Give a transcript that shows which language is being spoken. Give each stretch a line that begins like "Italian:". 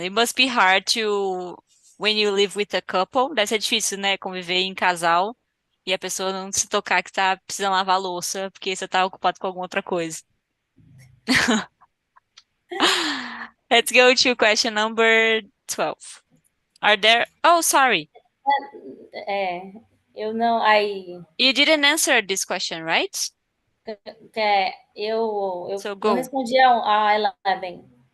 English: It must be hard to when you live with a couple.
Portuguese: Deve ser difícil, né? Conviver em casal e a pessoa não se tocar que tá precisando lavar a louça porque você tá ocupado com alguma outra coisa.
English: Let's go to question number 12. Are there? Oh, sorry.
Portuguese: É, eu não. Aí,
English: You didn't answer this question, right?
Portuguese: eu
English: So
Portuguese: não
English: go.
Portuguese: respondi a 11.